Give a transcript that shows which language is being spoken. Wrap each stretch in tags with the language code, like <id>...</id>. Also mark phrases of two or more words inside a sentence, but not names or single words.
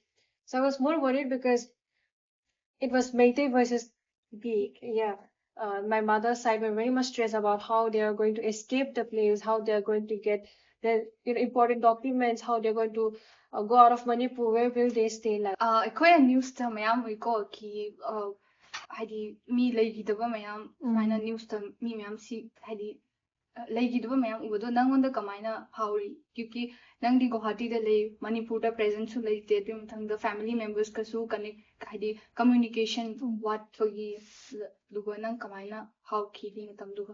<en>So I was more worried because it was Meitei versus Geek. Yeah. My mother's side were very much stressed about how they are going to escape the place, how they are going to get their important documents, how they're going to go out of Manipur, where will they stay like.</en> <mni>ꯑꯩꯈꯣꯏꯅ ꯅ꯭ꯌꯨꯁꯇ ꯃꯌꯥꯝ ꯎꯏꯀꯣ ꯍꯥꯏꯗꯤ ꯃꯤ ꯂꯩꯈꯤꯗꯕ ꯃꯌꯥꯝ ꯁꯨꯃꯥꯏꯅ ꯅ꯭ꯌꯨꯁꯇ ꯃꯤ ꯃꯌꯥꯝ ꯍꯥꯏꯗꯤ ꯂꯩꯈꯤꯗꯕ ꯃꯌꯥꯝ ꯎꯕꯗꯣ ꯅꯪꯉꯣꯟꯗ ꯀꯃꯥꯏꯅ ꯐꯥꯎꯔꯤ ꯀ꯭ꯌꯨꯀꯤ ꯅꯪꯗꯤ ꯒꯨꯋꯥꯍꯥꯇꯤꯗ ꯂꯩ ꯃꯅꯤꯄꯨꯔꯗ ꯄ꯭ꯔꯦꯖꯦꯟꯁꯨ ꯂꯩꯇꯦ ꯑꯗꯨꯒꯤ ꯃꯊꯪꯗ</mni> <en>family members</en> <mni>ꯀꯅꯦꯛ ꯍꯥꯏꯗꯤ ꯀꯝꯃ꯭ꯌꯨꯅꯤꯀꯦꯁꯟ ꯋꯥꯠꯄꯒꯤ ꯑꯗꯨꯒ ꯅꯪ ꯀꯃꯥꯏꯅ ꯐꯥꯎꯈꯤꯗꯤ ꯃꯇꯝꯗꯨꯒ</mni>